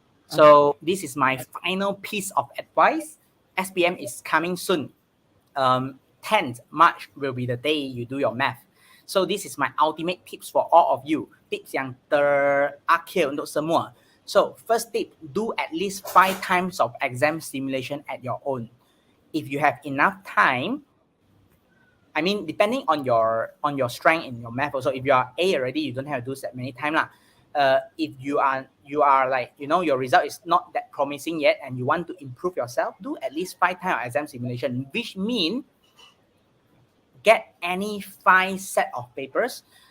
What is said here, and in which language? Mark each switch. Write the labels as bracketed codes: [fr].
[en] So this is my final piece of advice. SPM is coming soon. 10th March will be the day you do your math. So this is my ultimate tips for all of you. [ms] Tips yang terakhir untuk semua. [en] So first tip, do at least 5 times of exam simulation at your own. If you have enough time, I mean, depending on your strength in your math also, if you are A already, you don't have to do that many times lah. If you are like, your result is not that promising yet and you want to improve yourself, do at least 5 times of exam simulation, which mean get any 5 set of papers.